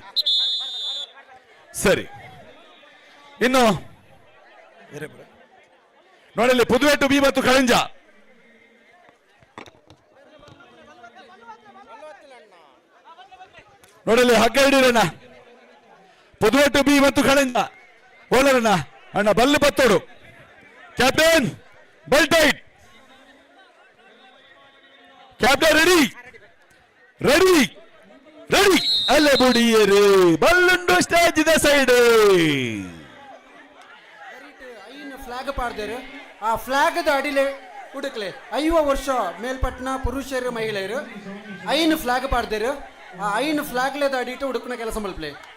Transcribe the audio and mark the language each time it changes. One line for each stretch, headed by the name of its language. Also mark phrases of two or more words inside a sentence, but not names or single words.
Kannada: ಸರಿ, ಇನ್ನು ನೋಡಲಿ ಪುದುವೆಟ್ಟು ಬಿ ಮತ್ತು ಕಳಂಜ.
Tulu: ನೋಡಲಿ ಹಗ್ಗ ಹಿಡೀರಣ್ಣ, ಪುದುವೆಟ್ಟು ಬಿ ಮತ್ತು ಕಳಂಜ ಓಲರಣ್ಣ. ಅಣ್ಣ ಬಲ್ಲು ಬತ್ತೋಡು, ಕ್ಯಾಪ್ಟನ್ ಬಲ್ ಟೈಟ್,
English: captain ready ready ready.
Tulu: ಅಲ್ಲೇ ಬುಡಿಯರು ಬಲ್ಲುಂಡು ಸ್ಟೇಜ್ ದ ಸೈಡ್. ಫ್ಲಾಗ್ ಪಾಡ್ದೇರು ಆ ಫ್ಲಾಗ್ದ ಅಡಿಲೆ ಹುಡುಕ್ಲೆ 5 ವರ್ಷ ಮೇಲ್ಪಟ್ಟನ ಪುರುಷರು ಮಹಿಳೆಯರು ಐನ್ ಫ್ಲಾಗ್ ಪಾಡ್ದೇರು ಆ ಐನ್ ಫ್ಲಾಗ್ಲೇದ ಅಡಿಟ್ಟು ಹುಡುಕನ ಕೆಲಸ ಮಲ್ಪ್ಲೆ.